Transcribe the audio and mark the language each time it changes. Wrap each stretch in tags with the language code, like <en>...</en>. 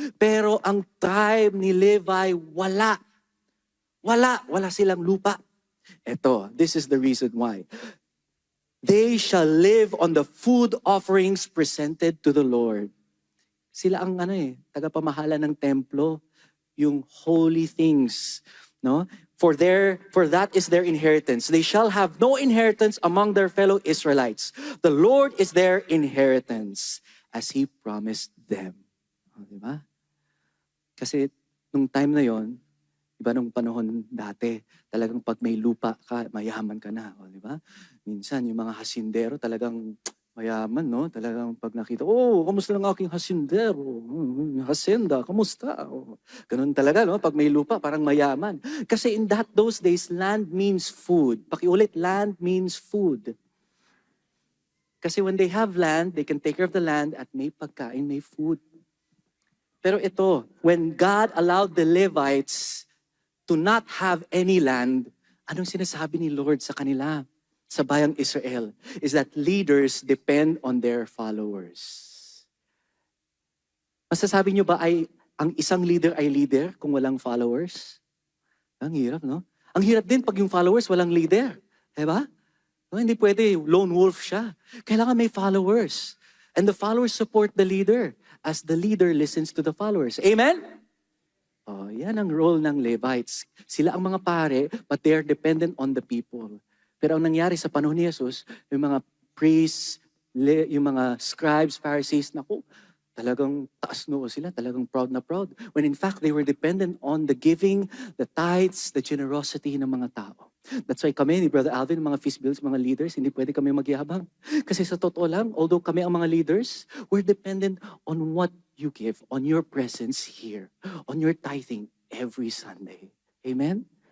<tl>Pero ang tribe ni Levi, wala. Wala silang lupa.</tl> <en>Ito, this is the reason why. They shall live on the food offerings presented to the Lord.</en> <tl>Sila ang tagapamahala ng templo, yung</tl> <en>holy things,</en> <tl>no?</tl> <en>For that is their inheritance. They shall have no inheritance among their fellow Israelites. The Lord is their inheritance, as He promised them.</en> <tl>Diba? Kasi nung time na yon, iba nung panahon dati, talagang pag may lupa ka, mayaman ka na. Diba? Minsan yung mga hasindero talagang mayaman, no? Talagang pag nakita, kamusta lang aking hasindero? Hacienda, kamusta? Ganun talaga, no? Pag may lupa, parang mayaman. Kasi</tl> <en>in those days, land means food.</en> <tl>Pakiulit,</tl> <en>land means food.</en> <tl>Kasi</tl> <en>when they have land, they can take care of the land</en> <tl>at may pagkain, may</tl> <en>food.</en> <tl>Pero ito,</tl> <en>when God allowed the Levites to not have any land,</en> <tl>anong sinasabi ni Lord sa kanila? Sa bayang Israel,</tl> <en>is that leaders depend on their followers.</en> <tl>Masasabi nyo ba ang isang leader ay leader kung walang followers? Ang hirap, no? Ang hirap din pag yung followers walang leader. Diba? No, hindi pwede,</tl> <en>lone wolf</en> <tl>siya. Kailangan may followers.</tl> <en>And the followers support the leader as the leader listens to the followers.</en> <tl>Amen? Yan ang role ng Levites. Sila ang mga pare,</tl> <en>but they are dependent on the people.</en> <tl>Pero ang nangyari sa panahon ni Jesus, yung mga priests, yung mga scribes, Pharisees, talagang taas noo sila, talagang</tl> <en>proud na proud. When in fact, they were dependent on the giving, the tithes, the generosity</en> <tl>ng mga tao.</tl> <en>That's why</en> <tl>kami ni Brother Alvin, mga Feast Builds, mga leaders, hindi pwede kami magyabang. Kasi sa totoo lang,</tl> <en>although</en> <tl>kami ang mga</tl> <en>leaders, we're dependent on what you give, on your presence here, on your tithing every Sunday. Amen?</en>